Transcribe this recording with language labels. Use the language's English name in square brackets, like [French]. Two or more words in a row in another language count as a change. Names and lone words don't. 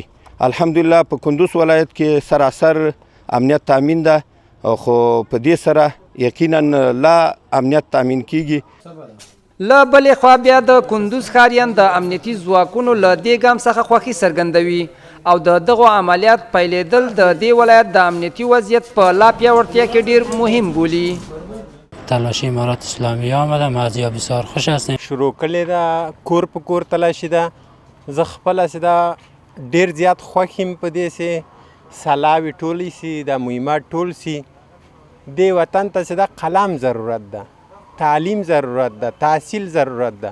[Pashto] الحمدلله په کندوز ولایت کې سراسر امنیت تامین ده خو په دې سره یقینا لا امنیت تامین کیږي. له بلې خوا بیا د کندوز ښاریان د امنیتي ځواکونو له دې ګام څخه خوښي څرګندوي او د دغو عملیات پیلېدل د دې ولایت د امنیتي وضعیت په لا پیاوړتیا کې ډیر مهم بولي. [Persian] تلاشی امارات اسلامی آمده. ما بسیار خوش هستیم. [Pashto] شروع کړې ده کور په کور تلاشي ده. زه خپله چې دا ډېر زیات خوښ یم په دې چې سلاوي ټولې سي دا مهمات ټول سي. دې وطن ته چې دا قلم ضرورت ده، تعلیم ضرورت ده، تحصیل ضرورت ده.